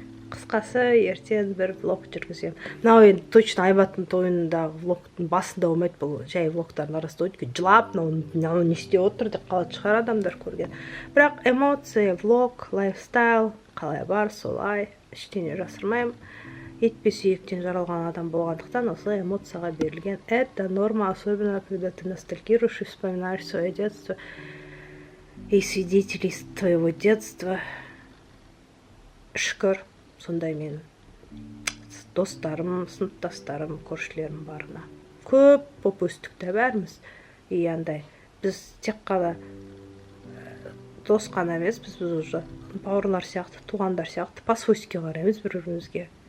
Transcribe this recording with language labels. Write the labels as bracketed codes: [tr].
[kk] Қысқасы, ертең бір влог жүргізем. Мынау енді точно Айбаттың тойындағы влогтың басында болмайды, бұл жай влогтардың арасында өткен жылап, мынау не істеп отыр деп қалады шығар адамдар көрген. Бірақ эмоция, влог, лайфстайл, қалай бар, солай, ештеңе жасырмаймын. Етпе сүйектен жаралған адам болғандықтан осылай эмоцияға берілген. [ru] Это норма, особенно когда ты ностальгируешь и вспоминаешь свое детство и свидетелей твоего детства. [kk] Шүкір, сондай мен достарым, сыныптастарым, көршілерім барына. Көп боп өстік та бәріміз. И біз тек қана дос қана емес, біз уже бауырлар сияқты, туғандар сияқты, по-свойски қараймыз бір-бірімізге.